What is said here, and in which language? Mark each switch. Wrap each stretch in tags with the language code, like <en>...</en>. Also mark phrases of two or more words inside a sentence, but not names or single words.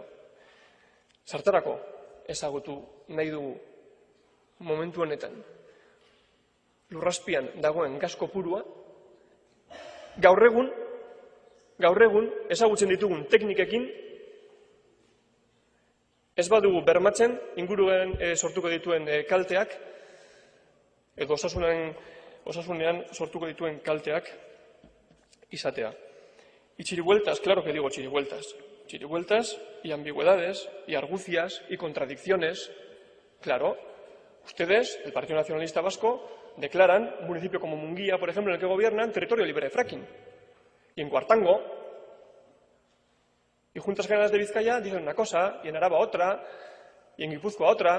<eu>Zertarako ezagutu nahi dugu momentu honetan lurrazpian dagoen gas kopurua, gaur egun ezagutzen ditugun teknikekin ez badugu bermatzen inguruan sortuko dituen kalteak edo osasunean sortuko dituen kalteak izatea.</eu> <es>Y chirivueltas, claro que digo chirivueltas. Chirivueltas y ambigüedades y argucias y contradicciones. Claro, ustedes, el Partido Nacionalista Vasco, declaran un municipio como Munguía, por ejemplo, en el que gobiernan, territorio libre de fracking. Y en Cuartango, y Juntas Generales de Vizcaya dicen una cosa, y en Araba otra, y en Guipúzcoa otra.</es>